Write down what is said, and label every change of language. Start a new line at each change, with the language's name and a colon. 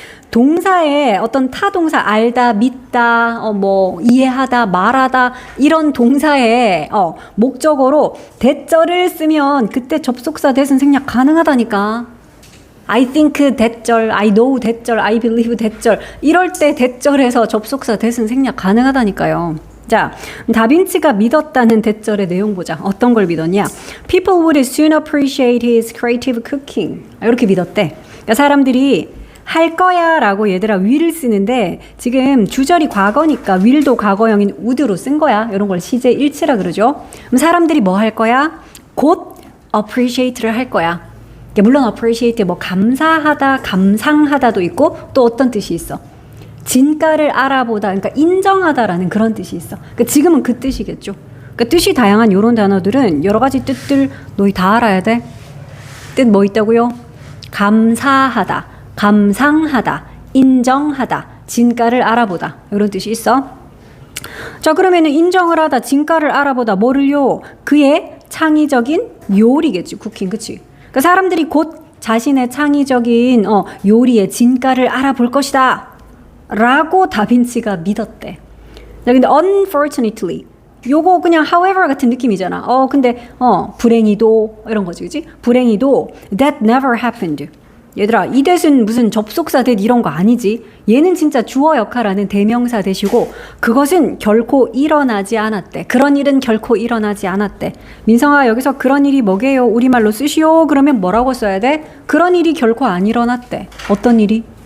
Korean: 동사에 어떤 타동사 알다, 믿다, 뭐 이해하다, 말하다 이런 동사에 목적어로 대절을 쓰면 그때 접속사 대신 생략 가능하다니까.
English: I think
Korean: 대절,
English: I know
Korean: 대절,
English: I believe
Korean: 대절 이럴 때 대절에서 접속사 대신 생략 가능하다니까요. 자, 다빈치가 믿었다는 대절의 내용 보자. 어떤 걸 믿었냐?
English: People would soon appreciate his creative cooking.
Korean: 이렇게 믿었대. 그러니까 사람들이 할 거야 라고 얘들아 will을 쓰는데 지금 주절이 과거니까 will도 과거형인 would로 쓴 거야. 이런 걸 시제 일치라 그러죠. 그럼 사람들이 뭐 할 거야? 곧 appreciate를 할 거야. 물론 appreciate 뭐 감사하다, 감상하다도 있고 또 어떤 뜻이 있어? 진가를 알아보다, 그러니까 인정하다라는 그런 뜻이 있어. 그러니까 지금은 그 뜻이겠죠. 그러니까 뜻이 다양한 이런 단어들은 여러 가지 뜻들 너희 다 알아야 돼. 뜻 뭐 있다고요? 감사하다, 감상하다, 인정하다, 진가를 알아보다 이런 뜻이 있어. 자, 그러면은 인정을 하다, 진가를 알아보다 뭐를요? 그의 창의적인 요리겠지, 쿠킹, 그치? 그러니까 사람들이 곧 자신의 창의적인 요리의 진가를 알아볼 것이다 라고 다빈치가 믿었대. 자, 근데 unfortunately 요거 그냥 however 같은 느낌이잖아. 근데 불행히도 이런 거지, 그치? 불행히도
English: that never happened.
Korean: 얘들아, 이 that은 무슨 접속사 that 이런 거 아니지. 얘는 진짜 주어 역할하는 대명사 that이고 그것은 결코 일어나지 않았대. 그런 일은 결코 일어나지 않았대. 민성아, 여기서 그런 일이 뭐게요? 우리말로 쓰시오. 그러면 뭐라고 써야 돼? 그런 일이 결코 안 일어났대. 어떤 일이?